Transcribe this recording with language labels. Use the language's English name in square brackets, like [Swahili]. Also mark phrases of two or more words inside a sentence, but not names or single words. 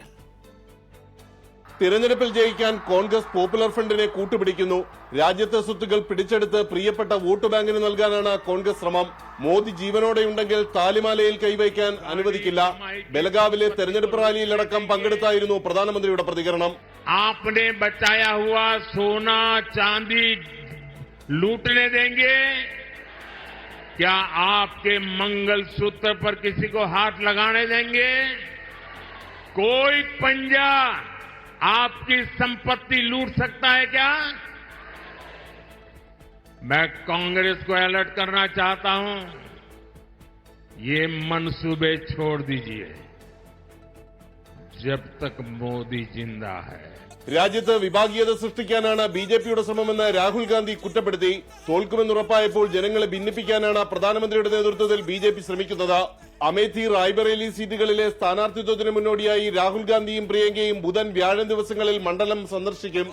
[Malayalam] തിരഞ്ഞെടുപ്പിൽ ജയിക്കാൻ കോൺഗ്രസ് പോപ്പുലർ ഫ്രണ്ടിനെ കൂട്ടുപിടിക്കുന്നു. രാജ്യത്തെ സ്വത്തുക്കൾ പിടിച്ചെടുത്ത് പ്രിയപ്പെട്ട [English] vote bank [Malayalam] നൽകാനാണ് കോൺഗ്രസ് ശ്രമം. മോദി ജീവനോടെയുണ്ടെങ്കിൽ താലിമാലയിൽ കൈവയ്ക്കാൻ അനുവദിക്കില്ല. ബലഗാവിലെ തെരഞ്ഞെടുപ്പ് റാലിയിലടക്കം പങ്കെടുത്തായിരുന്നു പ്രധാനമന്ത്രിയുടെ പ്രതികരണം. [Hindi] आपने बचाया हुआ सोना चांदी लूटने देंगे क्या? आपके मंगलसूत्र पर किसी को हाथ लगाने देंगे? कोई पंजा आपकी संपत्ति लूट सकता है क्या? मैं कांग्रेस को अलर्ट करना चाहता हूं, ये मंसूबे छोड़ दीजिए जब तक मोदी जिंदा है. [Malayalam] രാജ്യത്ത് വിഭാഗീയത സൃഷ്ടിക്കാനാണ് ബിജെപിയുടെ ശ്രമമെന്ന് രാഹുൽ ഗാന്ധി കുറ്റപ്പെടുത്തി. തോൽക്കുമെന്നുറപ്പായപ്പോൾ ജനങ്ങളെ ഭിന്നിപ്പിക്കാനാണ് പ്രധാനമന്ത്രിയുടെ നേതൃത്വത്തിൽ ബിജെപി ശ്രമിക്കുന്നത്. അമേഠി റായ്ബറേലി സീറ്റുകളിലെ സ്ഥാനാർത്ഥിത്വത്തിന് മുന്നോടിയായി രാഹുൽ ഗാന്ധിയും പ്രിയങ്കയും ബുധൻ വ്യാഴം ദിവസങ്ങളിൽ മണ്ഡലം സന്ദർശിക്കും.